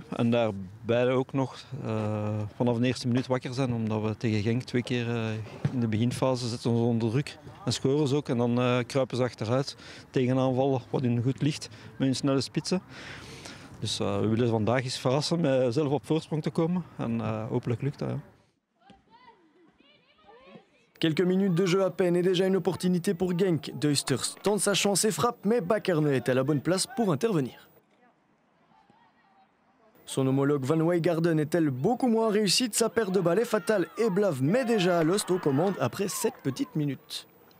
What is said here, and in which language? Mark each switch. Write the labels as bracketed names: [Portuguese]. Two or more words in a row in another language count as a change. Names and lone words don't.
[Dutch] En daarbij ook nog vanaf de eerste minuut wakker zijn, omdat we tegen Genk 2 keer in de beginfase zetten ons onder druk. En scoren ze ook en dan kruipen ze achteruit tegen aanvallen wat in goed ligt met hun snelle spitsen. Dus we willen vandaag eens verrassen met zelf op voorsprong te komen en hopelijk lukt dat. Ja. [French] Quelques minutes de jeu à peine et déjà une opportunité pour Genk. Deusters tente sa chance et frappe, mais Bakkerne est à la bonne place pour intervenir. Son homologue Van Wijngaarden est-elle beaucoup moins réussie? Sa paire de balles est fatale et Blave met déjà Alost aux commandes après 7 petites minutes.